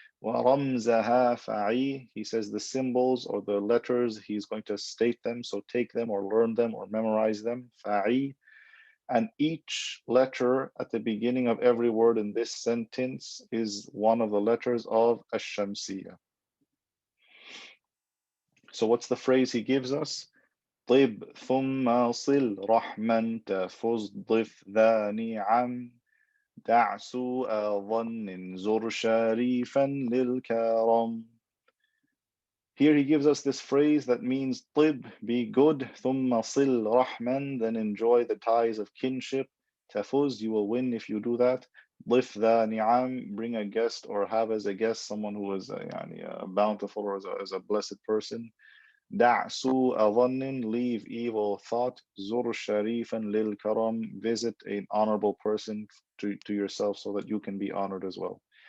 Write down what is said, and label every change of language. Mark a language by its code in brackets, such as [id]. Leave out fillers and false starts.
[ar] ورمزها فعي, [en] he says the symbols or the letters, he's going to state them, so take them or learn them or memorize them, فعي. And each letter at the beginning of every word in this sentence is one of the letters of ash-shamsiyya. So what's the phrase he gives us? [ar] طب ثم صل رحما تفز ضف ذا نعم دع سوء ظن زر شريفا للكرم. [en] Here he gives us this phrase that means طب, be good, [ar] ثم صل رحما, [en] then enjoy the ties of kinship, تفوز, you will win if you do that, [ar] ضف ذا نعم, [en] bring a guest or have as a guest someone who is a bountiful or as a blessed person, [ar] دع سوء ظن, [en] leave evil thought, [ar] زر شريفا للكرم, [en] visit an honorable person to yourself so that you can be honored as well.